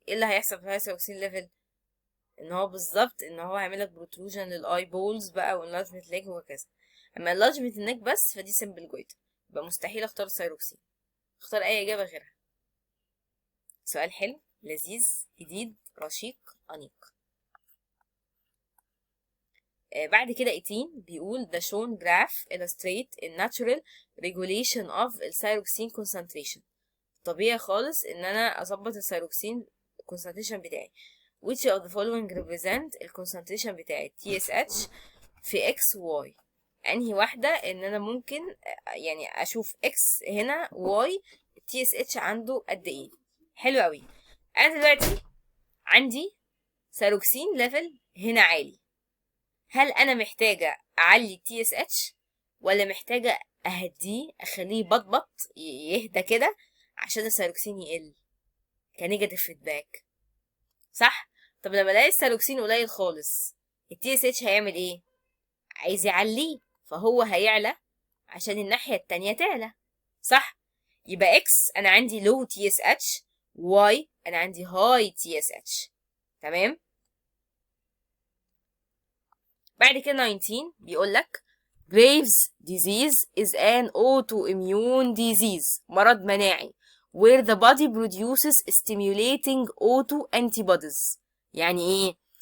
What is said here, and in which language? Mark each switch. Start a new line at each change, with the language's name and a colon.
Arabic: ايه اللي هيحصل في هاي ثيروكسين ليفل؟ ان هو بالظبط ان هو هيعمل لك بروتروجن للاي بولز بقى، وانلارجمنت ليج وهكذا. اما انلارجمنت النك بس فدي سيمبل جويتر، يبقى مستحيل اختار ثيروكسين. اختار اي اجابه غيرها. سؤال حلو لذيذ جديد رشيق انيق. بعد كده 18 بيقول
English: the shown graph illustrate a natural regulation of الثيروكسين concentration.
Arabic: طبيعي خالص ان انا اظبط الثيروكسين concentration بتاعي.
English: which of the following represent
Arabic: الكونسنتريشن بتاعي TSH في X و Y؟ انهي واحدة ان انا ممكن يعني اشوف X هنا Y TSH عنده قد ايه؟ حلو قوي. انا دلوقتي عندي ثيروكسين ليفل هنا عالي، هل انا محتاجة اعلي TSH ولا محتاجة اهديه اخليه بطبط يهدى كده عشان الثيروكسين يقل كنيجاتيف فيدباك، صح؟ طب لما الاقي الثيروكسين قليل خالص التي اس اتش هيعمل ايه؟ عايز يعليه، فهو هيعلى عشان الناحية التانية تعلى، صح؟ يبقى اكس انا عندي لو تي اس اتش، واي انا عندي هاي تي اس اتش. تمام. بعد كده 19 بيقول لك
English: Graves' disease is an autoimmune disease،
Arabic: مرض مناعي
English: where the body produces stimulating auto antibodies.
Arabic: يعني ايه؟